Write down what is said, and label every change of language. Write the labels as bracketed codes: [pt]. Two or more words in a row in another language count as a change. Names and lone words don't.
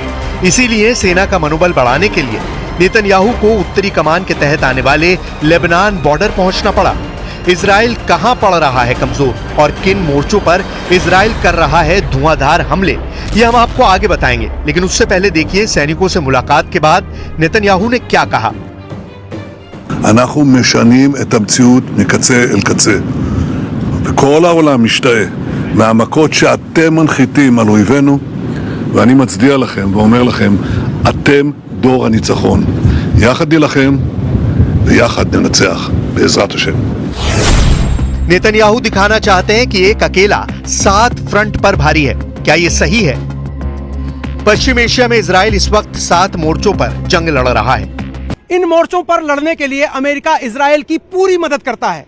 [hi] इसीलिए सेना का मनोबल बढ़ाने के लिए नेतन्याहू को उत्तरी कमान के तहत आने वाले लेबनान बॉर्डर पहुंचना पड़ा। इजराइल कहां पड़ रहा है कमजोर और किन मोर्चों पर इजराइल कर रहा है धुआंधार हमले, ये हम आपको आगे बताएंगे। लेकिन उससे पहले देखिए सैनिकों से मुलाकात के बाद नेतन्याहू ने क्या कहा। [he] אנחנו משנים את המציאות מקצה אל קצה וכל העולם משתאה מהמכות שאתם מנחיתים על אויבינו, ואני מצדיע לכם ואומר לכם, אתם דור הניצחון, יחד נילחם ויחד ननצח בעזרת השם। [hi] नेतन्याहू दिखाना चाहते हैं कि एक अकेला 7 फ्रंट पर भारी है। क्या ये सही है? पश्चिम एशिया में इजराइल इस वक्त 7 मोर्चों पर जंग लड़ रहा है। इन मोर्चों पर लड़ने के लिए अमेरिका इजराइल की पूरी मदद करता है।